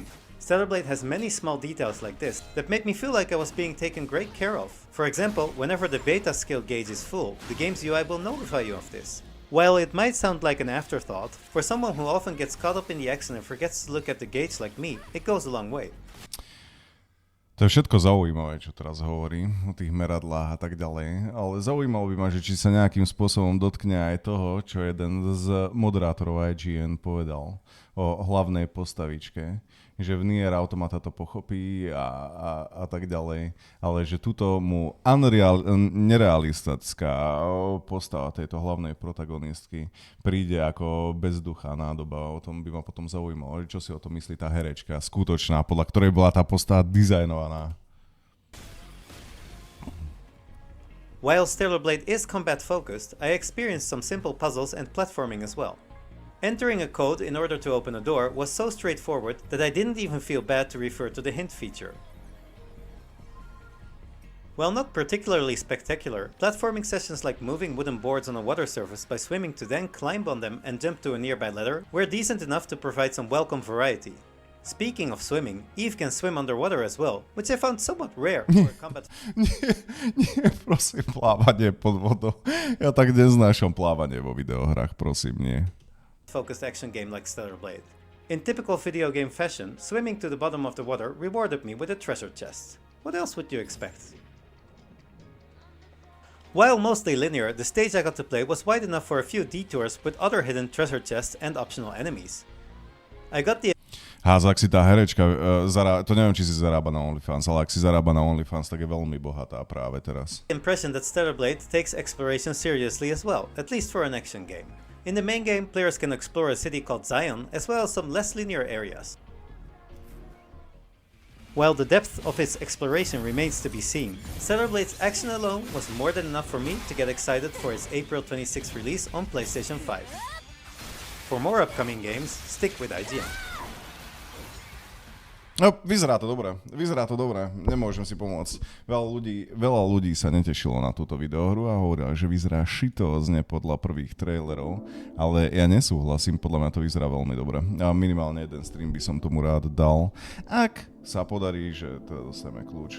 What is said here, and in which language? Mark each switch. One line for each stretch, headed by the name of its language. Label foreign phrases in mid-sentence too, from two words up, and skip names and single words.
English: Stellar Blade has many small details like this that made me feel like I was being taken great care of. For example, whenever the beta skill gauge is full, the game's UI will notify you of this. While it might sound like an afterthought, for someone who often gets caught up in the action and forgets to look at the gauge like me, it goes a long way.
Slovak: To je všetko zaujímavé, čo teraz hovorí o tých meradlách a tak ďalej, ale zaujímalo by ma, že či sa nejakým spôsobom dotkne aj toho, čo jeden z moderátorov IGN povedal o hlavnej postavičke, že v Nier Automata to pochopí a tak ďalej, ale že tuto mu nerealistická postava tejto hlavnej protagonistky príde ako bezduchá nádoba. O tom by ma potom zaujímalo, čo si o tom myslí tá herečka skutočná, podľa ktorej bola tá postava dizajnovaná.
English: While Stellar Blade is combat focused, I experienced some simple puzzles and platforming as well. Entering a code in order to open a door was so straightforward that I didn't even feel bad to refer to the hint feature. While not particularly spectacular, platforming sessions like moving wooden boards on a water surface by swimming to then climb on them and jump to a nearby ladder were decent enough to provide some welcome variety. Speaking of swimming, Eve can swim underwater as well, which I found somewhat rare for a combat...
Slovak: Nie, prosím, plávanie pod vodou. Ja tak neznášam plávanie vo videohrách, prosím, nie.
English: Focused action game like Stellar Blade. In typical video game fashion, swimming to the bottom of the water rewarded me with a treasure chest. What else would you expect? While mostly linear, the stage I got to play was wide enough for a few detours with other hidden treasure chests and optional enemies. I got the
Slovak: Ak si tá herečka, to neviem, či si zarába na OnlyFans, ale ak si zarába na OnlyFans, tak je veľmi bohatá práve teraz.
English: Impression that Stellar Blade takes exploration seriously as well, at least for an action game. In the main game, players can explore a city called Zion, as well as some less linear areas. While the depth of its exploration remains to be seen, Stellar Blade's action alone was more than enough for me to get excited for its April 26th release on PlayStation 5. For more upcoming games, stick with IGN.
Slovak: No, vyzerá to dobre, nemôžem si pomôcť. Veľa ľudí sa netešilo na túto videohru a hovorila, že vyzerá šitózne podľa prvých trailerov, ale ja nesúhlasím, podľa mňa to vyzerá veľmi dobre. A minimálne jeden stream by som tomu rád dal, ak sa podarí, že to dostaneme kľúč.